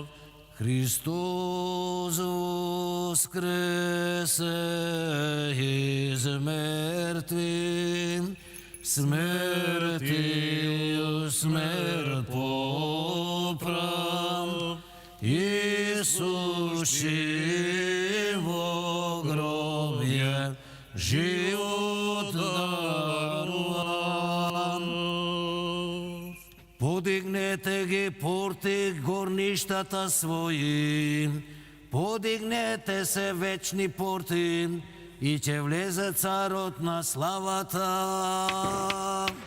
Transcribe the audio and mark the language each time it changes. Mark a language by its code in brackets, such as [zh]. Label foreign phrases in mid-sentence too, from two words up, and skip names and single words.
[cu] Христос воскресе из мертвых, смертью смерть поправ. Иисус во гробе живот даровав. [mk] Подигнете ги порти горништата свои, подигнете се вечни порти, и ќе влезе царот на славата.